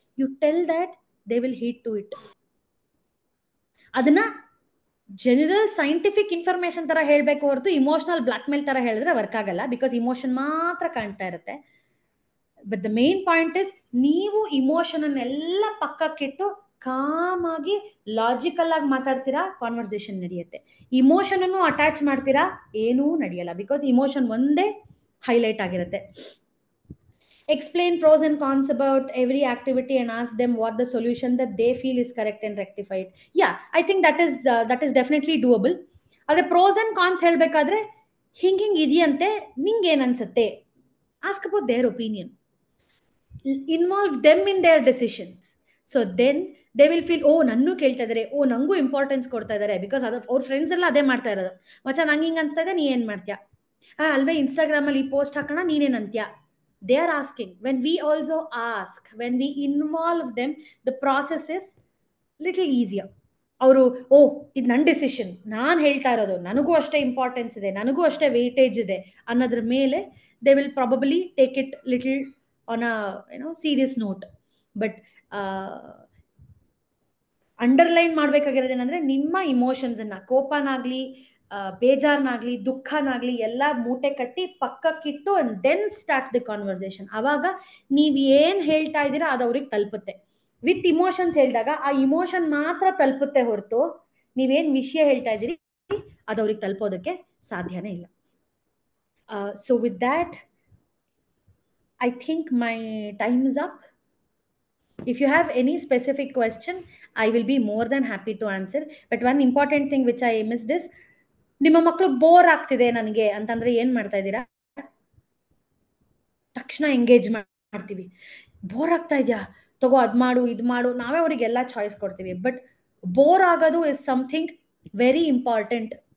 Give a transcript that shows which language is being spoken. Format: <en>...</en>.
<en>You tell that, they will heat to it.</en> <kn>ಅದನ್ನ general scientific information ತರ ಹೇಳಬೇಕು ಹೊರತು ಇಮೋಷನಲ್ ಬ್ಲಾಕ್ ಮೇಲ್ ತರ ಹೇಳಿದ್ರೆ ವರ್ಕ್ ಆಗಲ್ಲ, ಬಿಕಾಸ್ ಇಮೋಷನ್ ಮಾತ್ರ ಕಾಣ್ತಾ ಇರುತ್ತೆ.</kn> <en>but the main point is,</en> <kn>ನೀವು ಇಮೋಷನ್ ಅನ್ನೆಲ್ಲ ಪಕ್ಕಕ್ಕಿಟ್ಟು ಕಾಮ್ ಆಗಿ ಲಾಜಿಕಲ್ ಆಗಿ ಮಾತಾಡ್ತೀರಾ, ಕಾನ್ವರ್ಸೇಷನ್ ನಡೆಯುತ್ತೆ. ಇಮೋಷನ್ ಅನ್ನು ಅಟ್ಯಾಚ್ ಮಾಡ್ತೀರಾ, ಏನೂ ನಡೆಯಲ್ಲ, ಬಿಕಾಸ್ ಇಮೋಷನ್ ಒಂದೇ ಹೈಲೈಟ್ ಆಗಿರುತ್ತೆ.</kn> <en>Explain pros and cons about every activity and ask them what the solution that they feel is correct and rectified. Yeah, I think that is definitely doable.</en> <kn>Adre pros and cons helbekadre hing idiyante, ninge ಏನು ಅನ್ಸುತ್ತೆ,</kn> <en>ask about their opinion, involve them in their decisions. So then they will feel,</en> <kn>ಓ ನನ್ನೂ ಕೇಳ್ತಾ ಇದಾರೆ, ಓ ನಂಗೂ importance ಕೊಡ್ತಾ ಇದಾರೆ, because ಅದು ಅವ್ರ friends ಎಲ್ಲ ಅದೇ ಮಾಡ್ತಾ ಇರೋದು. ಮಚ್ಚ ನಂಗೆ ಹಿಂಗೆ ಅನ್ಸ್ತಾ ಇದೆ, ನೀ ಏನು ಮಾಡ್ತೀಯಾ, ಅಲ್ವೇ ಇನ್ಸ್ಟಾಗ್ರಾಮಲ್ಲಿ ಈ ಪೋಸ್ಟ್ ಹಾಕೋಣ, ನೀನೇನು ಅಂತ್ಯಾ.</kn> <en>They are asking. When we also ask, when we involve them, the process is little easier.</en> <kn>ಅವರು, ಓ ಇದು ನನ್ನ ಡಿಸಿಷನ್, ನಾನು ಹೇಳ್ತಾ ಇರೋದು, ನನಗೂ ಅಷ್ಟೇ ಇಂಪಾರ್ಟೆನ್ಸ್ ಇದೆ, ನನಗೂ ಅಷ್ಟೇ ವೇಟೇಜ್ ಇದೆ ಅನ್ನೋದ್ರ ಮೇಲೆ</kn> <en>They will probably take it little on a serious note.</en> <kn>But underline ಮಾಡ್ಬೇಕಾಗಿರೋದೇನಂದ್ರೆ, ನಿಮ್ಮ ಇಮೋಷನ್ಸ್ ಅನ್ನ, ಕೋಪನಾಗ್ಲಿ, ಬೇಜಾರ್ನಾಗ್ಲಿ, ದುಃಖನಾಗ್ಲಿ ಎಲ್ಲ ಮೂಟೆ ಕಟ್ಟಿ ಪಕ್ಕಕ್ಕಿಟ್ಟು</kn> <en>And then start the conversation.</en> <kn>ಅವಾಗ ನೀವ್ ಏನ್ ಹೇಳ್ತಾ ಇದ್ದೀರಾ ಅದು ಅವ್ರಿಗೆ ತಲುಪುತ್ತೆ. ವಿತ್ ಇಮೋಷನ್ಸ್ ಹೇಳಿದಾಗ ಆ ಇಮೋಷನ್ ಮಾತ್ರ ತಲುಪುತ್ತೆ ಹೊರತು ನೀವೇನ್ ವಿಷಯ ಹೇಳ್ತಾ ಇದ್ದೀರಿ ಅದು ಅವ್ರಿಗೆ ತಲುಪೋದಕ್ಕೆ ಸಾಧ್ಯನೇ ಇಲ್ಲ.</kn> <en>So with that I think my time is up. If you have any specific question, I will be more than happy to answer. But one important thing which I missed is,</en> <kn>ನಿಮ್ಮ ಮಕ್ಕಳು bore ಆಗ್ತಿದೆ ನನಗೆ ಅಂತಂದ್ರೆ ಏನ್ ಮಾಡ್ತಾ ಇದ್ದೀರಾ? ತಕ್ಷಣ engage ಮಾಡ್ತೀವಿ. ಬೋರ್ ಆಗ್ತಾ ಇದೆಯಾ, ತಗೋ ಅದ್ ಮಾಡು, ಇದ್ ಮಾಡು, ನಾವೇ ಅವ್ರಿಗೆ ಎಲ್ಲ ಚಾಯ್ಸ್ ಕೊಡ್ತೀವಿ. ಬಟ್ ಬೋರ್ ಆಗೋದು</kn> <en>Is something very important.</en>